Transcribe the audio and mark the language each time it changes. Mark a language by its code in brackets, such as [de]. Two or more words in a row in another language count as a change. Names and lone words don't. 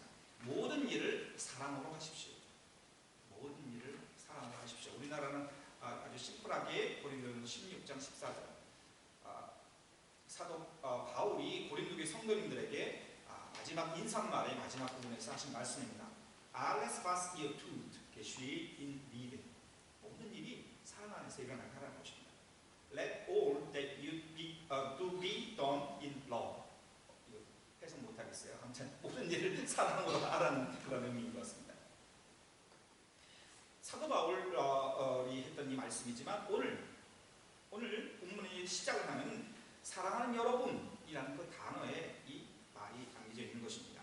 [ko] 모든 일을 사랑으로 하십시오. 모든 일을 사랑으로 하십시오. 우리나라는 아주 심플하게 고린도전서 16장 14절 사도 바울이 고린도교회 성도님들에게 마지막 인사말의 마지막 부분에서 하신 말씀입니다. [de] Alles was ihr tut, geschieht in Liebe. [ko] 모든 일이 사랑 안에서 일어나게 하라는 것입니다. [en] Let all that you do be done in love. [ko] 이거 해석 못하겠어요. 아무튼 모든 일을 사랑으로 하라는 그런 의미인 것 같습니다. 사도 바울이 했던 이 말씀이지만 오늘 본문의 시작을 하는 사랑하는 여러분이라는 그 단어에 이 말이 담겨져 있는 것입니다.